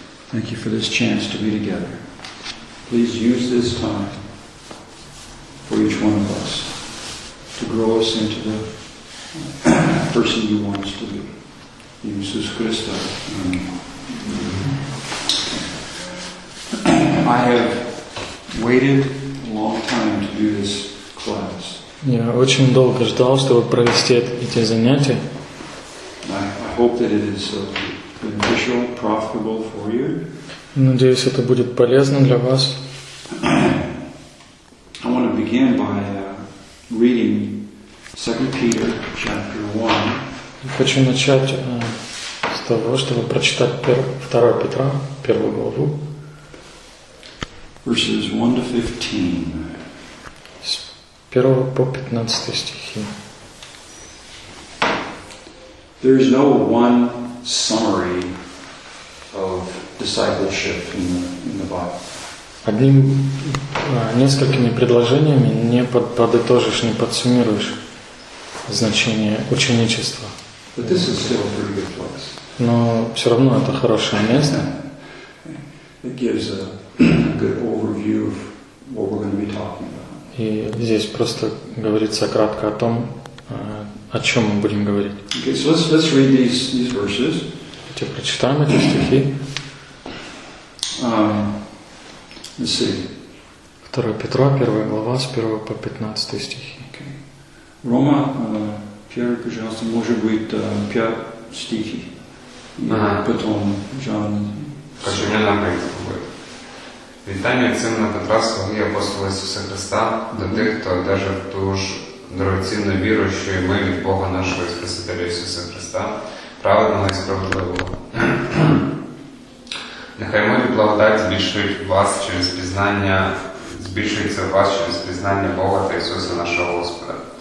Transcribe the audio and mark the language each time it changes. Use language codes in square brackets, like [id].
[en] Thank you for this chance to be together. Please use this time for each one of us to grow us into the person you want us to be. Jesus Christ. Amen. I have waited a long time to do this class. [ru] Я очень долго ждал, чтобы провести эти занятия. [en] I hope that it is beneficial, profitable for you. [ru] Надеюсь, это будет полезно для вас. [en] I want to begin by reading 2 Peter chapter 1. [ru] Я хочу начать с того, чтобы прочитать 2 Петра, 1 главу. [en] Verses 1 to 15. [ru] С 1 по 15 стихи. [en] There is no one summary of discipleship in the Bible. [ru] Одним несколькими предложениями не подытожишь, не подсуммируешь значение ученичества. [en] But this is still a pretty good place. [ru] Но все равно это хорошее место. [en] It gives a good overview of what we're going to be talking about. [ru] И здесь просто говорится кратко о том, о чем мы будем говорить. [en] Okay, so let's read these verses. [ru] Давайте прочитаем эти стихи. [en] Let's see. [ru] 2 Петра, 1 глава, с 1 по 15 стихи. [en] Okay. [ru] Рома, Пьер, пожалуйста, может быть, 5 стихи. Потом Джон. Хочу глянуть на них побой. [uk] Вітання Сина Петра, слуги апостола Ісуса Христа, до тих, хто одержав ту ж дорогоцінну віру, що й ми від Бога нашого і Спасителя Ісуса Христа, праведного і справедливого. Нехай мої благодать збільшується в вас через пізнання Бога та Ісуса нашого Господа.